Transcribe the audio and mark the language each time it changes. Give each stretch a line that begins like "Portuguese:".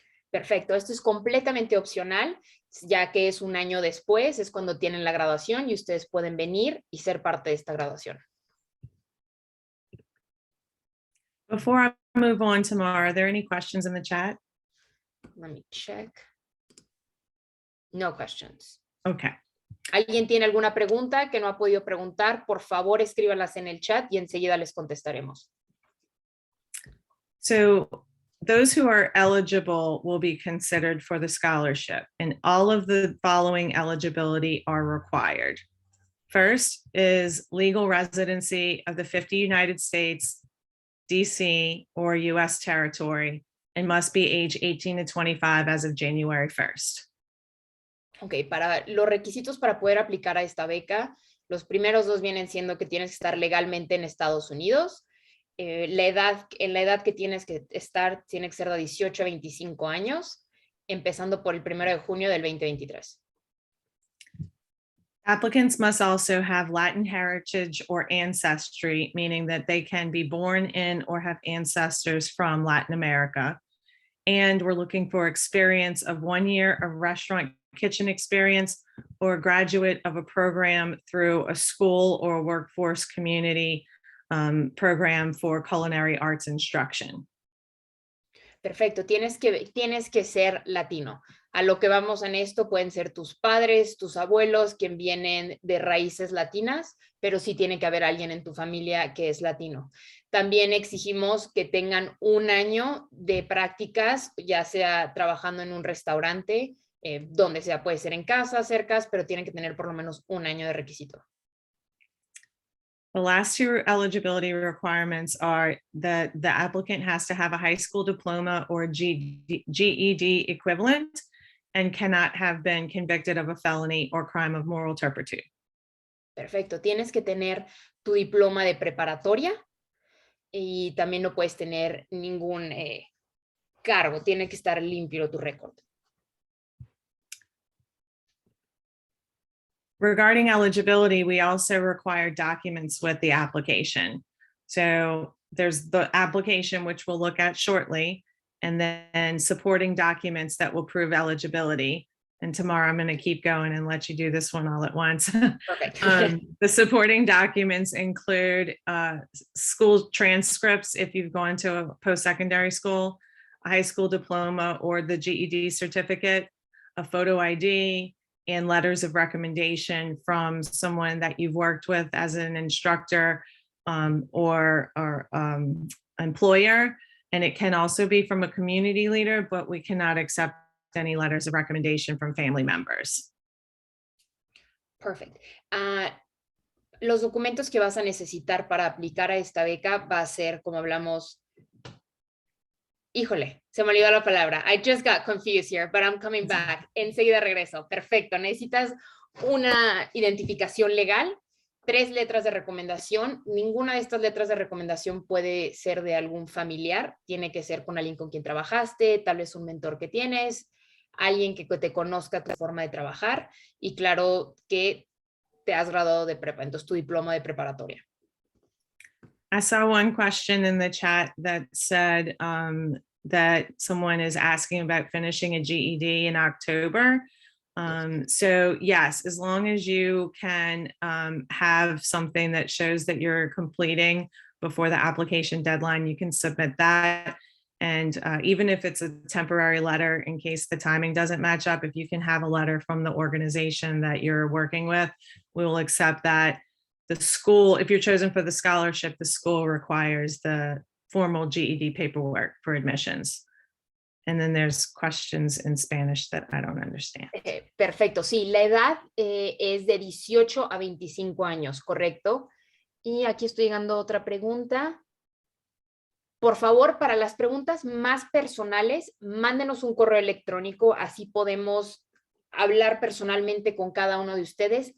Spanish: Perfecto, esto es completamente opcional, ya que es un año después, es cuando tienen la graduación y ustedes pueden venir y ser parte de esta graduación.
English: Before I move on, Tamara, are there any questions in the chat? Let me check. No questions. Okay.
Spanish: ¿Alguien tiene alguna pregunta que no ha podido preguntar? Por favor, escríbalas en el chat y enseguida les contestaremos.
English: So those who are eligible will be considered for the scholarship, and all of the following eligibility are required. First is legal residency of the 50 United States, DC, or US territory, and must be age 18 to 25 as of January 1st.
Spanish: Ok, para los requisitos para poder aplicar a esta beca, los primeros dos vienen siendo que tienes que estar legalmente en Estados Unidos. En la edad que tienes que estar, tiene que ser de 18 a 25 años, empezando por el 1 de junio del 2023.
English: Applicants must also have Latin heritage or ancestry, meaning that they can be born in or have ancestors from Latin America. And we're looking for experience of 1 year of restaurant kitchen experience or graduate of a program through a school or workforce community program for culinary arts instruction.
Spanish: Perfecto, tienes que ser latino. A lo que vamos en esto pueden ser tus padres, tus abuelos, quien vienen de raíces latinas, pero sí tiene que haber alguien en tu familia que es latino. También exigimos que tengan 1 año de prácticas, ya sea trabajando en un restaurante, donde sea, puede ser en casa, cercas, pero tienen que tener por lo menos 1 año de requisito.
English: The last 2 eligibility requirements are that the applicant has to have a high school diploma or GED equivalent and cannot have been convicted of a felony or crime of moral turpitude.
Spanish: Perfecto, tienes que tener tu diploma de preparatoria y también no puedes tener ningún cargo, tiene que estar limpio tu récord.
English: Regarding eligibility, we also require documents with the application. So there's the application, which we'll look at shortly, and then supporting documents that will prove eligibility. And tomorrow I'm going to keep going and let you do this one all at once. Perfect. The supporting documents include school transcripts if you've gone to a post-secondary school, a high school diploma or the GED certificate, a photo ID, and letters of recommendation from someone that you've worked with as an instructor or employer. And it can also be from a community leader, but we cannot accept any letters of recommendation from family members. Perfect.
Spanish: Los documentos que vas a necesitar para aplicar a esta beca va a ser, como hablamos, híjole, se me olvidó la palabra.
English: I just got confused here, but I'm coming back.
Spanish: Enseguida regreso. Perfecto. Necesitas una identificación legal, 3 letras de recomendación. Ninguna de estas letras de recomendación puede ser de algún familiar. Tiene que ser con alguien con quien trabajaste, tal vez un mentor que tienes, alguien que te conozca tu forma de trabajar y claro que te has graduado de prepa, entonces tu diploma de preparatoria.
English: I saw one question in the chat that said that someone is asking about finishing a GED in October. So yes, as long as you can have something that shows that you're completing before the application deadline, you can submit that. And even if it's a temporary letter, in case the timing doesn't match up, if you can have a letter from the organization that you're working with, we will accept that. The school, if you're chosen for the scholarship, the school requires the formal GED paperwork for admissions. And then there's questions in Spanish that I don't understand.
Spanish: Perfecto, sí, la edad es de 18 a 25 años, ¿correcto? Y aquí estoy llegando a otra pregunta. Por favor, para las preguntas más personales, mándenos un correo electrónico, así podemos hablar personalmente con cada uno de ustedes.